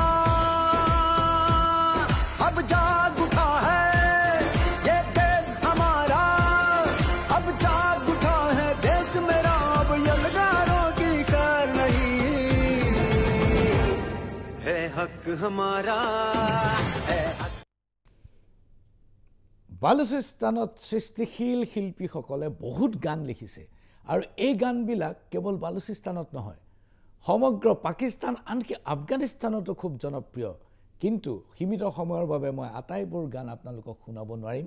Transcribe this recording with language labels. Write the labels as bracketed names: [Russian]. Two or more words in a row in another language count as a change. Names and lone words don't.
[Hindi] अब जाग उठा है ये देश हमारा, अब जाग उठा है देश मेरा, अब यलगारों की कर नहीं है हक हमारा है। [Assamese] বালুচিস্তানত সৃষ্টিশীল শিল্পীসকলে বহুত গান লিখিছে আৰু এই গানবিলাক কেৱল বালুচিস্তানত নহয়, সমগ্ৰ পাকিস্তান আনকি আফগানিস্তানতো খুব জনপ্ৰিয়। কিন্তু সীমিত সময়ৰ বাবে মই আটাইবোৰ গান আপোনালোকক শুনাব নোৱাৰিম।